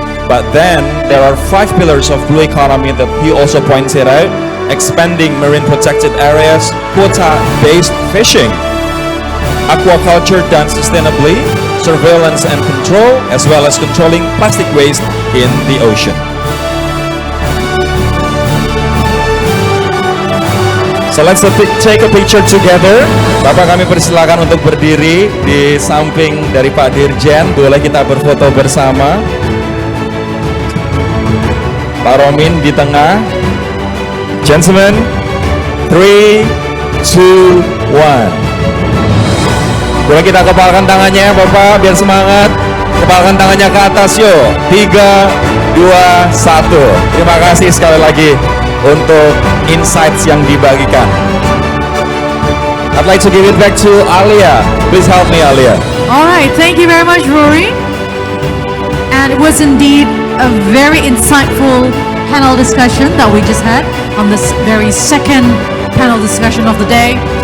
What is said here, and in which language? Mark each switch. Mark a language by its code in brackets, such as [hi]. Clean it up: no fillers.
[en] But then there are 5 pillars of blue economy that he also pointed out: expanding marine protected areas, quota-based fishing, aquaculture done sustainably, surveillance and control, as well as controlling plastic waste in the ocean. So let's take a picture together. [id] Bapak, kami persilakan untuk berdiri di samping dari Pak Dirjen. Boleh kita berfoto bersama. Pak Romin di tengah. Gentlemen, 3, 2, 1. Boleh kita kepalkan tangannya Bapak, biar semangat. Kepalkan tangannya ke atas yuk. 3, 2, 1. Terima kasih sekali lagi untuk insights yang dibagikan. [en] I'd like to give it back to Alia. Please help me, Alia. All right, thank you very much, Rory. And it was indeed a very insightful panel discussion that we just had on this very second panel discussion of the day.